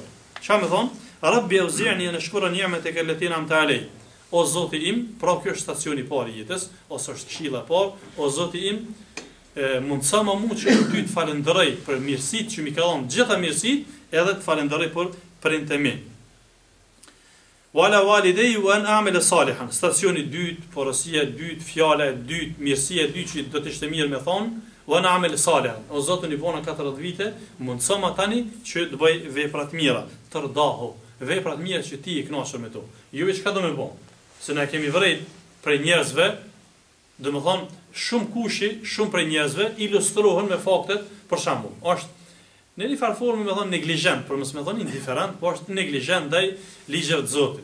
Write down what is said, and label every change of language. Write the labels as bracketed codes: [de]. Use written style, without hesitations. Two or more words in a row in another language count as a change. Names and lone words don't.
[sq] Çfarë me thonë? [ar] رب أوزعني أن أشكر نعمتك التي أنعمت علي. [sq] O Zoti im, pra kjo është stacioni i parë i jetës, ose është këshilla e parë, o Zoti im, mundsa më shumë që ty të falenderoj për mirësitë që më ke dhënë, gjitha mirësitë, edhe të falenderoj për prindët e mi. [ar] وعلى والدي وأن أعمل صالحا. [sq] Stacioni i dytë, porosia e dytë, fjala e dytë, mirësia e dytë që do të ishte mirë me thonë, [ar] وأن أعمل صالحا. [sq] O Zoti i bona 40 vite, mundsa më tani që të bëj vepra të mira, të rdahu, vepra të mira që ti i kënaqur me to. Jo çka do më bën. Se na kemi vërejt prej njerëzve, dhe më thonë, shumë kushi, shumë prej njerëzve, ilustrohen me faktet, për shembull, është në një farë formë me thonë neglijent, për mësë me thonë indiferent, po është neglijent ndaj ligjeve të Zotit.